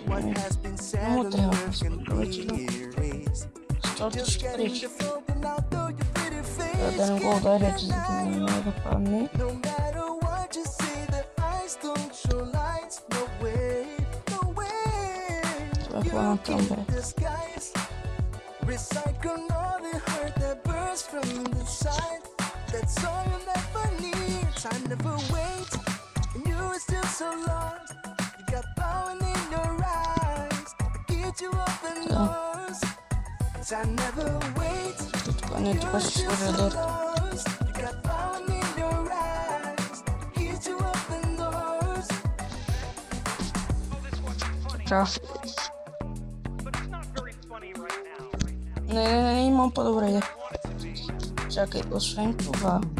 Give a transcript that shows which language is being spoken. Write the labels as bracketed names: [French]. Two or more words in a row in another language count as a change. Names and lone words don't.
[Bulgarian] Не му трябва паспортка вече. Защото ще пречи. Да не го ударя, че за да не да падне. Това е плана там, бе. [English] Recycle all the hurt that burns from the side. That's all you'll never need. Time never waits, and you are still so lost. You got power in your eyes, get you open doors. Time never waits, and you are still so lost. You got power in your eyes, get you open doors. Ciao. [Bulgarian] Не, имам по-добре идея. Чакай, освен това.